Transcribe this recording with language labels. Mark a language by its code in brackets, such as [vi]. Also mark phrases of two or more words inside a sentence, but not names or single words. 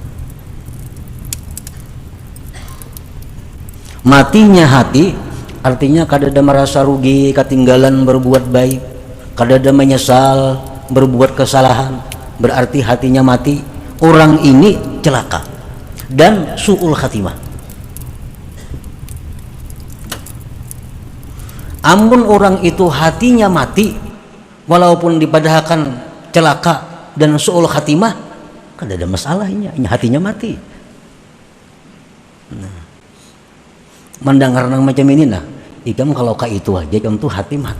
[bjn] Matinya hati artinya kada ada merasa rugi ketinggalan berbuat baik, kada ada menyesal berbuat kesalahan, berarti hatinya mati. Orang ini celaka dan [ar] su'ul khatimah. [bjn] Amun orang itu hatinya mati, walaupun dipadahkan celaka dan [ar] su'ul khatimah, [bjn] kada ada masalahnya, hatinya mati. Nah, mendengar nang macam ini, nah, ikam kalau kayak itu aja, ikam tuh hati mati.